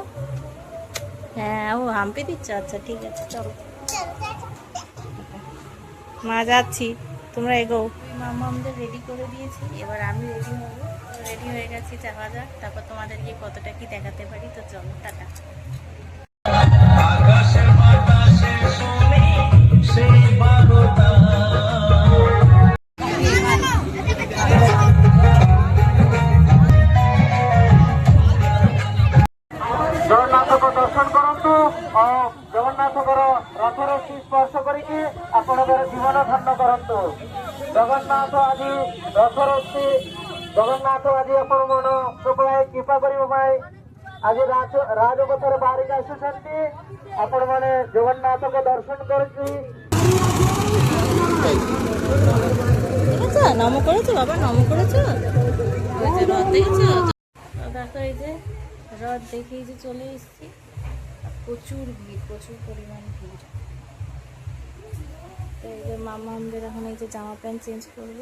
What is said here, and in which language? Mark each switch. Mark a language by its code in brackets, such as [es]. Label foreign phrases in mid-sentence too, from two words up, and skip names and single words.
[bn] হ্যাঁ, ও হাম্পি দিচ্ছ, আচ্ছা ঠিক আছে চলো। মা যাচ্ছি, তোমরা এগো। মামা আমাদের রেডি করে দিয়েছি, এবার আমি রেডি হবো। রেডি হয়ে গেছি, যাওয়া যাক, তারপর তোমাদেরকে কতটা কি দেখাতে পারি। তো চলো, টাটা। [or] ଜଗନ୍ନାଥଙ୍କୁ ଦର୍ଶନ କରନ୍ତୁ ଓ ଜଗନ୍ନାଥଙ୍କର ରଥର ସ୍ପର୍ଶ କରିକି ଆପଣଙ୍କର ଜୀବନ ଧନ୍ୟ କରନ୍ତୁ। ଜଗନ୍ନାଥ ଆଜି ରଥର ଜଗନ୍ନାଥ ଆଜି ଆପଣ ମାନଙ୍କ ପାଇଁ କୃପା କରିବା ପାଇଁ ଆଜି ରାଜପଥରେ ବାହାରିକି ଆସୁଛନ୍ତି। ଆପଣମାନେ ଜଗନ୍ନାଥଙ୍କୁ ଦର୍ଶନ କରିକି [bn] নম করেছো বাবা, নম করেছো? রথ দেখেছো? দেখো, এই যে রথ দেখে যে চলে এসেছি। প্রচুর ভিড়, প্রচুর পরিমাণ ভিড়। তো এই যে মামা আমাদের এখন এই যে জামা প্যান্ট চেঞ্জ করবো।